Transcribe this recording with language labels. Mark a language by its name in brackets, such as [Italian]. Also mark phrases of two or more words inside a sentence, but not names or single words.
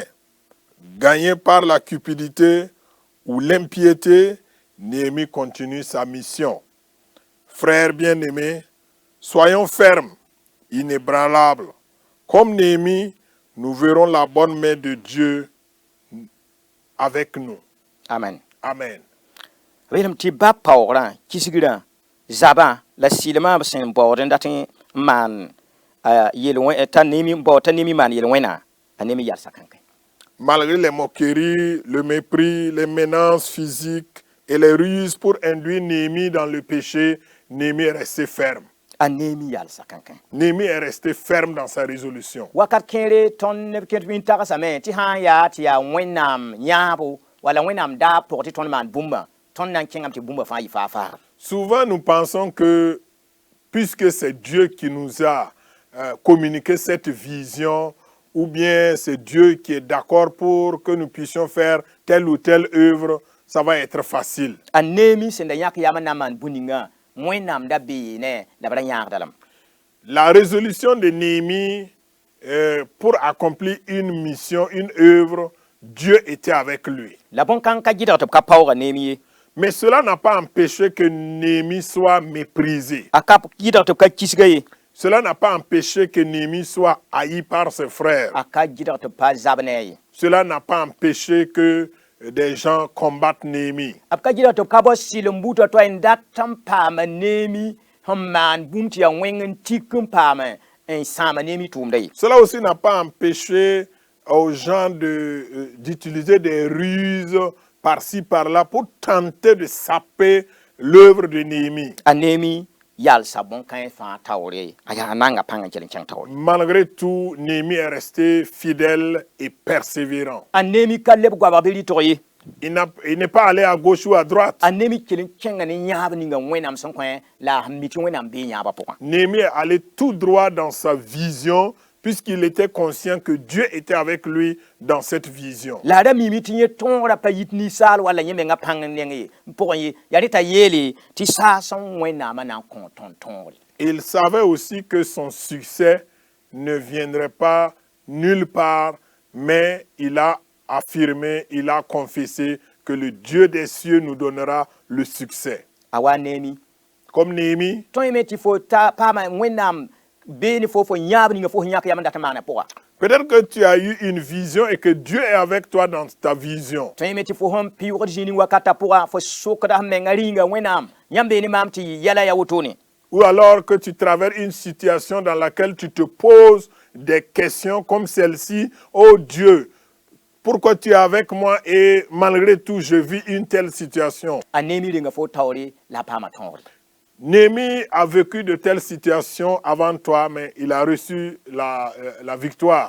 [French] Gagné par la cupidité ou l'impiété, Néhémie continue sa mission. Frères bien-aimés, soyons fermes, inébranlables. Comme Néhémie, nous verrons la bonne main de Dieu avec nous. Amen. Amen. [Mossi] Wéram tɩ ba paoogrã kisgrã zabã la sɩlmã b sẽn baood n dat n maan t'a Néhémie maan yel-wẽna a Néhémie yalsa kãnkẽ. [French] Malgré les moqueries, le mépris, les menaces physiques et les ruses pour induire Néhémie dans le péché, Néhémie est resté ferme. [Mossi] A Néhémie yalsa kãnkẽ. [French] Néhémie est resté ferme dans sa résolution. [Mossi] Wakat kẽere tõnd neb kẽt wĩn tagsame tɩ sã n yaa tɩ yaa Wẽnnaam yãabo wala Wẽnnaam daa pʋg tɩ tõnd maan bũmba tõnd na n kẽngame tɩ bũmba fãa yɩ faa-faaga. [French] Souvent nous pensons que puisque c'est Dieu qui nous a communiqué cette vision, ou bien c'est Dieu qui est d'accord pour que nous puissions faire telle ou telle œuvre, ça va être facile. [Mossi] A Néhémie sẽn da yãk yam n na n maan bũ-ningã Wẽnnaam da beene la b ra yãagda lame. [French] La résolution de Néhémie pour accomplir une mission, une œuvre, Dieu était avec lui. [Mossi] La bõn-kãng ka gɩdg tɩ b ka paooga Néhémie ye. [French] Mais cela n'a pas empêché que Néhémie soit méprisé. [Mossi] A ka gɩdg tɩ b ka kisga ye. [French] Cela n'a pas empêché que Néhémie soit haï par ses frères. [Mossi] A ka gɩdg tɩ b pa zab ne a ye. [French] Cela n'a pas empêché que des gens combattent Néhémie. [Mossi] B ka gɩdg tɩ b ka bao sɩlem buudã toa n dat n paama Néhémie sẽn maan bũmb tɩ yaa wẽng n tik n paama n sãama Néhémie tʋʋmda ye. [French] Cela aussi n'a pas empêché aux gens d'utiliser des ruses par-ci, par-là pour tenter de saper l'œuvre de Néhémie. [Mossi] A Néhémie yalsa bõn-kãẽ fãa taoor ye. A yaa nanga pãng n kell n kẽng taoor. [French] Malgré tout, Néhémie est resté fidèle et persévérant. [Mossi] A Néhémie ka leb goaba bɩ rɩtg ye. [French] Il n'est pas allé à gauche ou à droite. [Mossi] A Néhémie kell n kẽnga ne yãab ninga Wẽnnaam sẽn kõ la sẽn mi tɩ Wẽnnaam bee yãabã pʋgã. [French] Néhémie est allé tout droit dans sa vision puisqu'il était conscient que Dieu était avec lui dans cette vision. [Mossi] La ra mimi tɩ yẽ tõogra pa yit ninsaal wala yẽ menga pãng n neng ye n pʋgẽ ye yaa rɩ t'a yeele tɩ saa sẽn Wẽnnaamã na n kõ tõnd tõogre. [French] Il savait aussi que son succès ne viendrait pas nulle part, mais il a affirmé, il a confessé que le Dieu des cieux nous donnera le succès. [Mossi] A wa Néhémie [French] Comme Néhémie, [Mossi] tõe me tɩ fo ta paama Wẽnnaam beene fo yãab ninga fo sẽn yãk yam n dat n maana pʋga. [French] peut-être que tu as eu une vision et que Dieu est avec toi dans ta vision. [Mossi] tõe me tɩ fo sẽn pɩʋgd zĩnig wakata pʋga fo sokda sẽn menga rĩnga Wẽnnaam yãmb beene maam tɩ yɛla ya wotone. [French] Ou alors que tu traverses une situation dans laquelle tu te poses des questions comme celle-ci. Oh Dieu, pourquoi tu es avec moi et malgré tout je vis une telle situation. [Mossi] A Néhémie renga fo taoore la a paama tõogre. [French] Néhémie a vécu de telles situations avant toi, mais il a reçu la victoire.